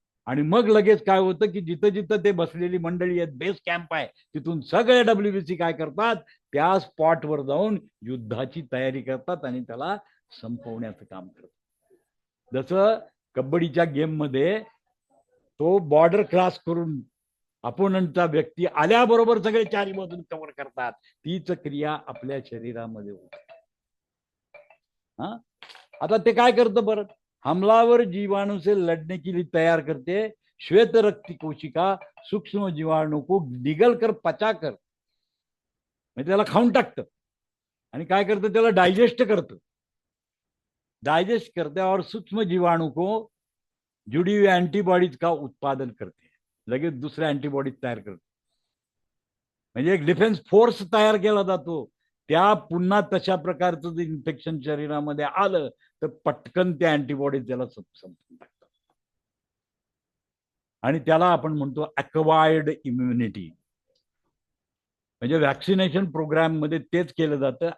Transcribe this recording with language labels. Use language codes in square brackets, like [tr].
[mr] आणि मग लगेच काय होतं की जिथं जिथं ते बसलेली मंडळी आहेत, बेस कॅम्प आहे, तिथून सगळे डब्ल्यूबीसी काय करतात, त्या स्पॉटवर जाऊन युद्धाची तयारी करतात आणि त्याला संपवण्याचं काम करतात. जसं कबड्डीच्या गेम मध्ये तो बॉर्डर क्रॉस करून अपोनंटचा व्यक्ती आल्याबरोबर सगळे चारी बाजून कव्हर करतात, तीच क्रिया आपल्या शरीरामध्ये होते. आता ते काय करतं बरं, [hi] हमलावर जीवाणु से लड़ने के लिए तैयार करते. श्वेत रक्त कोशिका सूक्ष्म जीवाणु को निगल कर पचाकर [mr] म्हणजे त्याला खाऊन टाकतं आणि काय करतं, त्याला डायजेस्ट करतं. [hi] डायजेस्ट करते और सूक्ष्म जीवाणु को जुड़ी हुई अँटीबॉडीज का उत्पादन करते, [mr] लगेच दुसऱ्या अँटीबॉडीज तयार करते. म्हणजे एक डिफेन्स फोर्स तयार केला जातो. त्या पुन्हा तशा प्रकारचं जर इन्फेक्शन शरीरामध्ये आलं तर पटकन त्या अँटीबॉडीज त्याला संपून टाकतात. आणि त्याला आपण म्हणतो अक्वायर्ड इम्युनिटी. म्हणजे व्हॅक्सिनेशन प्रोग्राम मध्ये तेच केलं जातं.